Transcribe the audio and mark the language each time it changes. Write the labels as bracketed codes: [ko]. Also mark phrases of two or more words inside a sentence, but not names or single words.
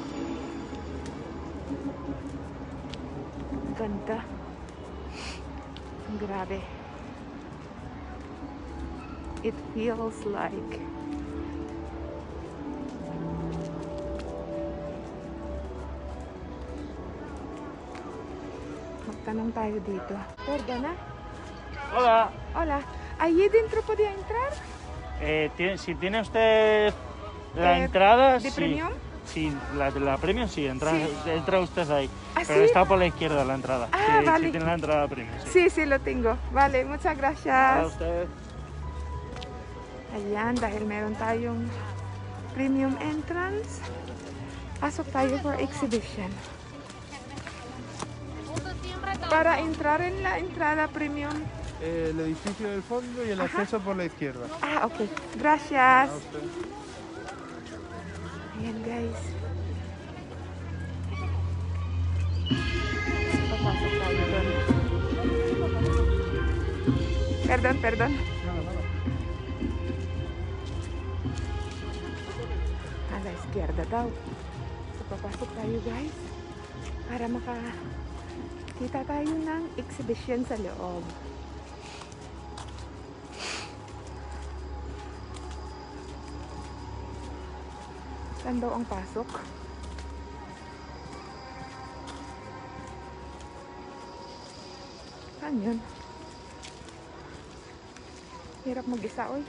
[tl] Ganda. Grabe. [en] It feels like [tl] magtanong tayo dito. [es] Perdona. Hola, Hola. ¿Allí dentro podía entrar? si tiene usted la Eh, entrada, ¿de sí. premium? Sí, la premium sí, entra, Sí. entra usted ahí. ¿Ah, Pero sí? está por la izquierda la entrada. Ah, sí, vale. sí tiene la entrada premium. Sí. Sí, sí, lo tengo. Vale, muchas A gracias. usted. [tl] Ayan, dahil meron tayong [en] premium entrance, [tl] pasok tayo [en] for exhibition. [es] Para entrar en la entrada premium. El edificio del fondo y el acceso por la izquierda. Ah, ok. Gracias. A usted. [tl] Ayan, guys. Papasok tayo doon. [es] Perdon, perdon. A la izquierda daw. [tl] So, papasok tayo, guys. Para makakita tayo ng exhibition sa loob. Saan daw ang pasok? Saan yun? Hirap mag-isa, oy.